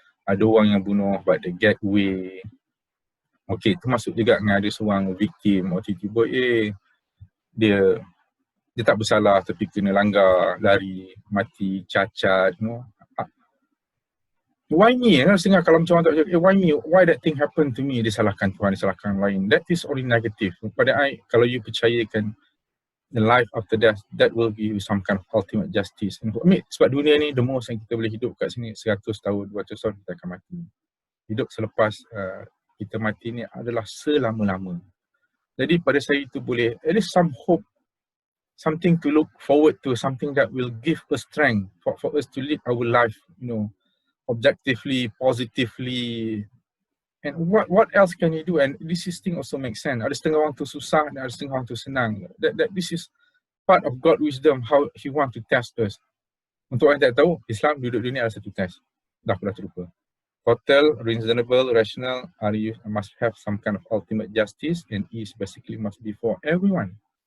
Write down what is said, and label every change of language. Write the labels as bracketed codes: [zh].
[ms] Ada orang yang bunuh [en] but they get away. [ms] Okey, termasuk juga dengan ada seorang victim tiba-tiba dia tak bersalah tapi kena langgar, lari, mati, cacat, Why me? Sehingga kalau macam orang tak cakap, why me? [en] Why that thing happen to me? [ms] Disalahkan Tuhan, disalahkan lain. [en] That is only negative. [ms] Pada I, kalau you percayakan [en] the life after death, that will give you some kind of ultimate justice. [ms] Sebab dunia ni, the most yang kita boleh hidup kat sini, 100 tahun, 200 tahun, kita akan mati. Hidup selepas kita mati ni adalah selama-lama. Jadi pada saya itu boleh, [en] there is some hope, something to look forward to, something that will give us strength for us to live our life, objectively, positively. And what else can you do? And this thing also makes sense. [ms] Ada setengah orang tu susah dan ada setengah orang tu senang. [en] That this is part of God wisdom, how He want to test us. [ms] Untuk orang tak tahu, Islam duduk dunia ada satu test. Dah terlupa. [en] Total, reasonable, rational, must have some kind of ultimate justice, and is basically must be for everyone.